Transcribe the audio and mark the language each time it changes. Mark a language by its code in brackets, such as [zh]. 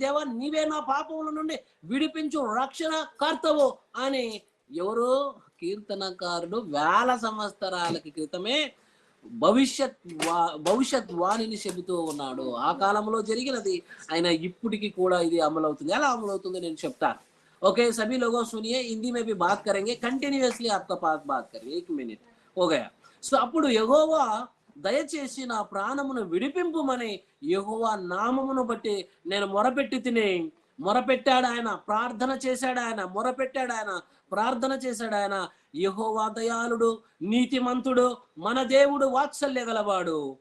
[te] దేవా, నీవే నా పాపముల నుండి విడిపించు, రక్షణ కర్తవు అని ఎవరు? కీర్తనకారుడు వేల సంవత్సరాలకి క్రితమే భవిష్యత్ వాణిని చెబుతూ ఉన్నాడు. ఆ కాలంలో జరిగినది ఆయన ఇప్పటికి కూడా ఇది అమలవుతుంది. ఎలా అమలవుతుందో నేను చెప్తాను. [hi] ఓకే, सभी लोगों सुनिए, हिंदी में भी बात करेंगे, कंटिन्यूअसली आपका पास बात करेंगे. 1 मिनट हो गया. [te] సో అప్పుడు యెహోవా దయచేసి నా ప్రాణమును విడిపింపుమని యెహోవా నామమును బట్టి నేను మొరపెట్టాడు ఆయన, ప్రార్థన చేశాడు ఆయన, మొరపెట్టాడు ఆయన, ప్రార్థన చేశాడు ఆయన. యెహోవా దయాళుడు, నీతిమంతుడు, మన దేవుడు వాత్సల్య గలవాడు.